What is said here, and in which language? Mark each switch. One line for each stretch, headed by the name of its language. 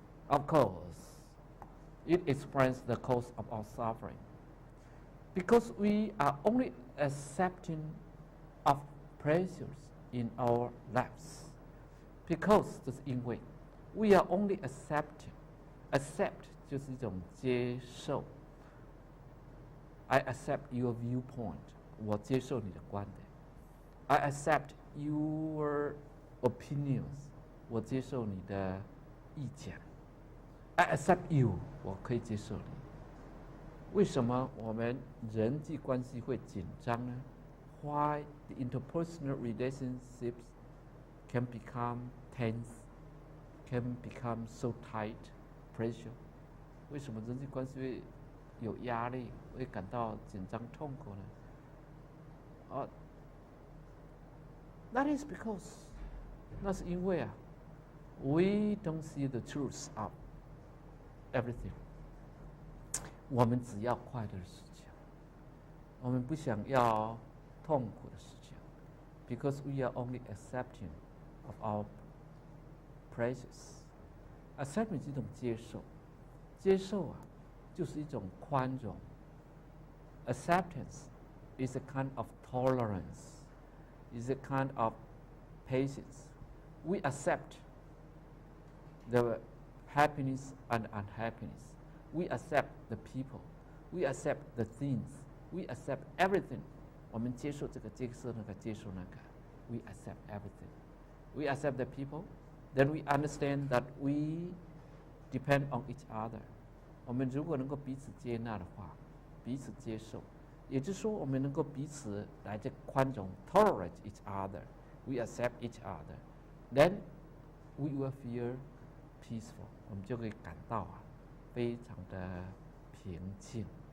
English: Of course, it explains the cause of our suffering. Because we are only accepting of pleasures in our lives. Because
Chinese: 这是因为
English: we are only accepting.
Chinese: Accept 就是一种接受。
English: I accept your viewpoint.
Chinese: 我接受你的观点。
English: I accept your opinions.
Chinese: 我接受你的意见。
English: I accept you.
Chinese: 我可以接受你。为什么我们人际关系会紧张呢？
English: Why the interpersonal relationships can become tense, can become so tight, pressure?
Chinese: 为什么人际关系会有压力，会感到紧张痛苦呢？
English: That is because
Chinese: 那是因为
English: we don't see the truth of everything。
Chinese: 我们只要快乐的事情，我们不想要痛苦的事情。
English: Because we are only accepting of our praises.
Chinese: Accepting 是一种接受，接受就是一种宽容。
English: Acceptance is a kind of tolerance, is a kind of patience. We accept the happiness and unhappiness. We accept the people. We accept the things. We accept everything.
Chinese: 我们接受这个，接受那个，接受那个。
English: We accept everything. We accept the people. Then we understand that we depend on each other.
Chinese: 我们如果能够彼此接纳的话，彼此接受，也就是说，我们能够彼此来这宽容 ，
English: tolerate each other. We accept each other. Then we will feel peaceful.
Chinese: 我们就会感到非常的平静。